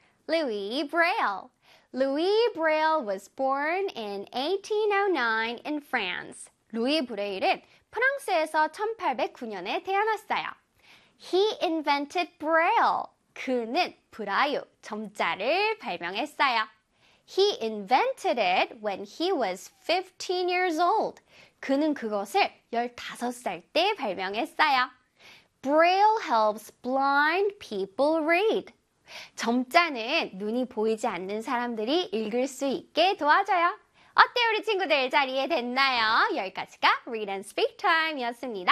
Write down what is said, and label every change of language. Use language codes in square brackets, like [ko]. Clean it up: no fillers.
[en] Louis Braille. Louis Braille was born in 1809 in France. [ko] 루이 브레일은 프랑스에서 1809년에 태어났어요. [en] He invented Braille. [ko] 그는 브라유, 점자를 발명했어요. [en] He invented it when he was 15 years old. [ko] 그는 그것을 15살 때 발명했어요. [en] Braille helps blind people read. [ko] 점자는 눈이 보이지 않는 사람들이 읽을 수 있게 도와줘요. 어때요, 우리 친구들? 잘 이해됐나요? 여기까지가 [en] read and speak time [ko] 이었습니다.